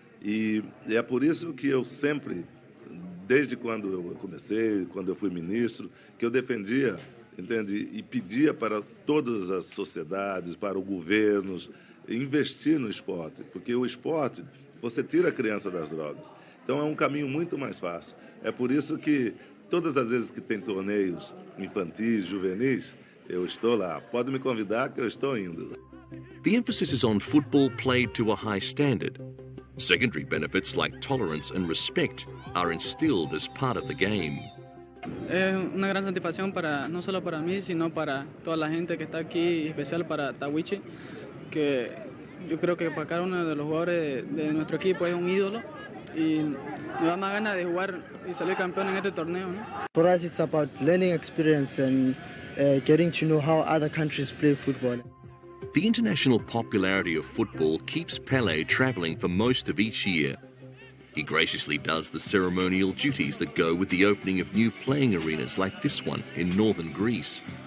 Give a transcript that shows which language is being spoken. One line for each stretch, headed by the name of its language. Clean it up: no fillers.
Portuguese: E é por isso que eu sempre, desde quando eu comecei, quando eu fui ministro, que eu defendia, entende? E pedia para todas as sociedades, para os governos, investir no esporte, porque o esporte, você tira a criança das drogas. Então é um caminho muito mais fácil. É por isso que todas as vezes que tem torneios infantis, juvenis, eu estou lá. Pode me convidar que eu estou indo.
English: The emphasis is on football played to a high standard. Secondary benefits like tolerance and respect are instilled as part of the game.
Spanish: Es una gran satisfacción no solo para mí, sino para toda la gente que está aquí, especial para Tawichi, que yo creo que para cada uno de los jugadores de nuestro equipo es un ídolo y me da más ganas de jugar y salir campeón en este torneo, ¿no?
English: For us, it's about learning experience and getting to know how other countries play football. The international popularity of football keeps Pele travelling for most of each year. He graciously does the ceremonial duties that go with the opening of new playing arenas like this one in northern Greece.